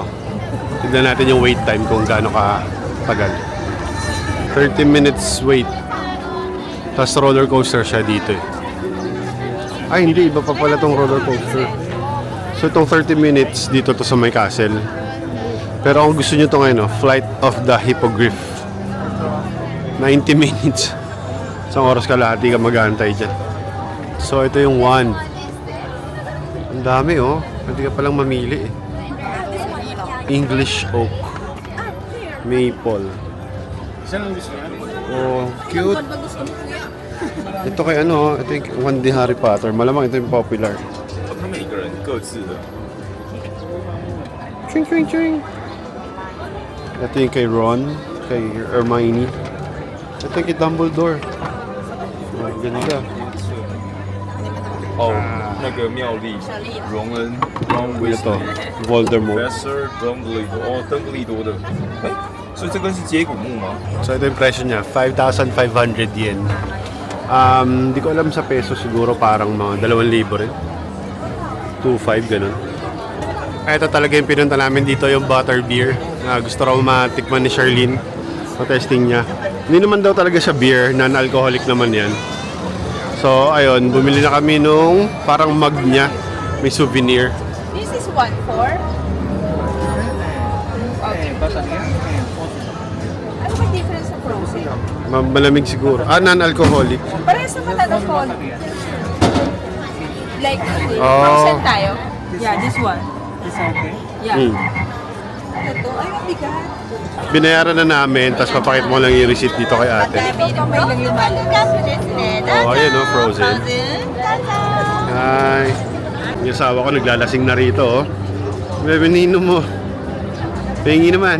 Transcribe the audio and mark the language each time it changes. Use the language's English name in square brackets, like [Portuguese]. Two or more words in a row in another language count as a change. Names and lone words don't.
[Filipino] Tignan natin yung wait time kung gaano ka tagal. [English] 30 minutes wait. [Filipino] Tapos [English] roller coaster [Filipino] siya dito eh. Ay hindi, iba pa pala tong [English] roller coaster. [Filipino] So itong [English] 30 minutes [Filipino] dito to sa may castle. Pero kung gusto nyo ito ngayon, Flight of the Hippogriff. 90 minutes. Isang oras kalahati ka mag-aantay dyan. So, ito yung wand. Ang dami, oh. Pwede ka palang mamili, eh. [English] English oak. Maple. Oh, cute. [Filipino] Ito kay ano, ito yung wand ni Harry Potter. Malamang ito yung popular. [Chinese] 他们每个人各自的 Ching, ching, ching. [Filipino] Ito yung kay Ron, kay Hermione. Ito yung kay Dumbledore. Oh, ganda. [Chinese] 哦，那个妙丽、荣恩、Ron [Filipino] Ito, [Chinese] Weasley、 Voldemort. Professor Dumbledore，哦，邓布利多的，哎，所以这根是接骨木吗？ [Filipino] So ito yung presyo niya, 5,500 yen. Hindi ko alam sa peso, siguro parang mga 2,000 rin. 2,500 ganun. Ito talaga yung pinunta namin dito, yung butterbeer. Gusto raw matikman ni Charlene. Matesting niya. Hindi naman daw talaga siya beer, non-alcoholic naman yan. So ayun, bumili na kami nung parang mug niya. May souvenir. [English] This is 1 for? Okay. [Filipino] Ano ba difference sa frozen? Malamig siguro. Non-alcoholic. Parehas naman alcohol. Like, Oh. [English] frozen tayo. Yeah, this one. Yeah. Hmm. [Filipino] Ano to? Ay, mabigat. Binayaran na namin, tapos papakita mo lang yung receipt dito kay ate. Ito kamay lang yung malaki. Oh, ayan o, frozen. Hi. Yung asawa ko naglalasing na rito, oh. Bebenino mo. Pengi naman.